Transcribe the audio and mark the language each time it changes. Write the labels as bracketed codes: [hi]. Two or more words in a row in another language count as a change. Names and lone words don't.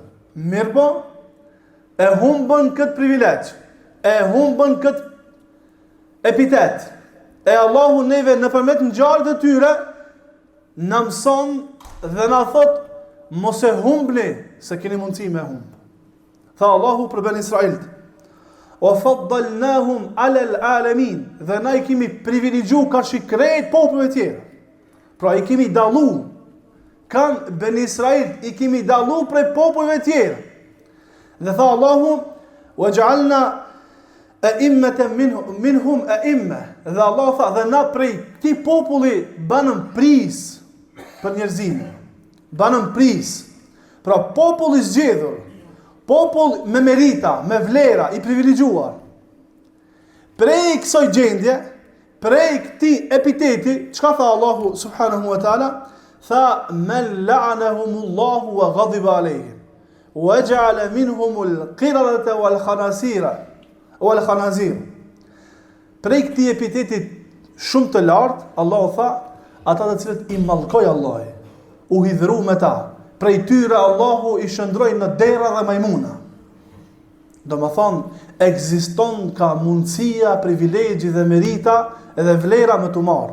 [sq] Mirpo e humbën këtë privilegj, e humbën këtë epitet. E Allahu neve nëpërmjet ngjarjeve të tyre na mëson dhe na thot mos e humbni se keni mundësi me humb. Tha Allahu për Ben Israilt: [ar] "وفضلناهم على العالمين", [sq] dhe na I kemi privilegjuar karshi krejt popujve tjerë. Pra I kemi dallu. Kan Ben Israil I kemi dallu prej popujve tjerë. Dhe tha Allahu: [ar] "وجعلنا أئمة منهم أئمة", [sq] dhe Allah tha dhe na prej këtij populli banëm pris për njerëzimin. Banëm pris. Pra populli zgjedhur, popull me merita, me vlera, I privilegjuar. Prej kësaj gjendje, prej këtij epiteti, çka tha Allahu [ar] سبحانه وتعالى? [sq] Tha: [ar] "من لعنهم الله وغضب عليهم وجعل منهم القردة والخنازير." [sq] Prej këtij epiteti shumë të lartë, Allahu tha, ata të cilët I mallkoi Allahi, u hidhru me ta. Prej tyre Allahu I shëndroi në dera dhe majmuna. Do më thonë, ekziston ka mundësia, privilegji dhe merita edhe vlera me të marë.